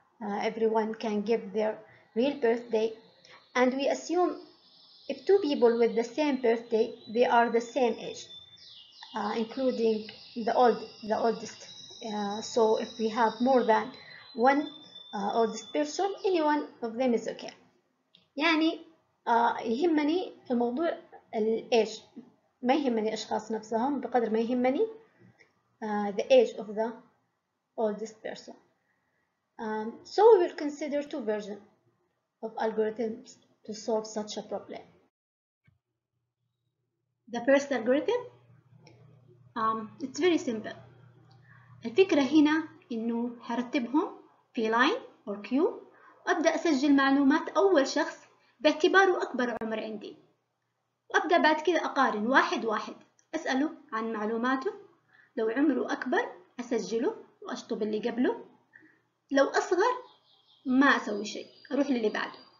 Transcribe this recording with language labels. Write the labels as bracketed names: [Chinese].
[English] Everyone can give their real birthday. And we assume if two people with the same birthday, they are the same age, including the oldest. So if we have more than one oldest person, any one of them is okay. [Arabic] يعني يهمني الموضوع الage، ما يهمني الأشخاص نفسهم بقدر ما يهمني [English] the age of the oldest person. So we will consider two versions of algorithms to solve such a problem. The first algorithm, it's very simple. [Arabic] الفكرة هنا إنه هرتبهم في [English] line or queue [Arabic] وأبدأ أسجل معلومات أول شخص باعتباره أكبر عمر عندي، وأبدأ بعد كده أقارن واحد واحد، أسأله عن معلوماته، لو عمره أكبر أسجله وأشطب اللي قبله، لو أصغر ما أسوي شيء، أروح للي بعده.